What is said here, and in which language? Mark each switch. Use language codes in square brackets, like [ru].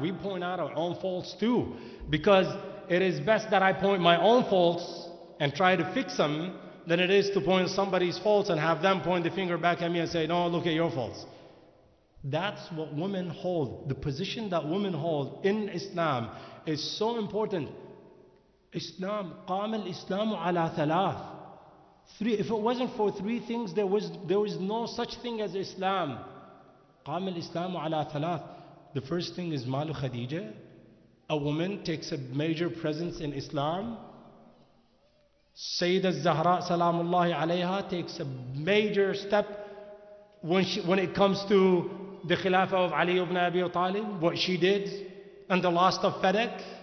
[en] We point out our own faults too, because it is best that I point my own faults and try to fix them than it is to point somebody's faults and have them point the finger back at me and say, no, look at your faults. That's what women hold. The position that women hold in Islam is so important. [ar] Islam, قام الإسلام على ثلاث. [en] If it wasn't for 3 things, there was no such thing as Islam. [ar] قام الإسلام على ثلاث. [en] The first thing is Malu Khadija. A woman takes a major presence in Islam. Sayyidah Zahra salamullahi alayha takes a major step when it comes to the Khilafah of Ali ibn Abi Talib, what she did, and the loss of Fadak.